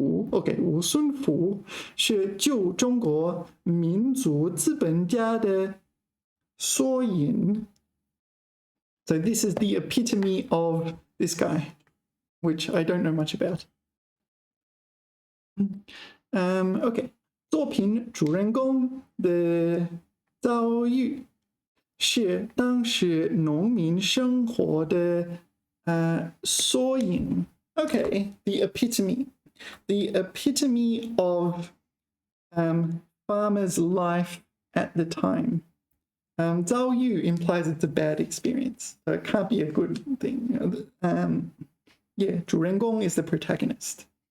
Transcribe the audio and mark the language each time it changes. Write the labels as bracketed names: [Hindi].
[Chinese] Okay, 无孙福是旧中国民族资本家的缩影. [English] So this is the epitome of this guy, which I don't know much about. [Chinese] Okay, 作品主人公的遭遇是当时农民生活的缩影. [English] Okay, the epitome. The epitome of farmer's life at the time. 遭遇 implies it's a bad experience, so it can't be a good thing. Yeah, 主人公 is the protagonist.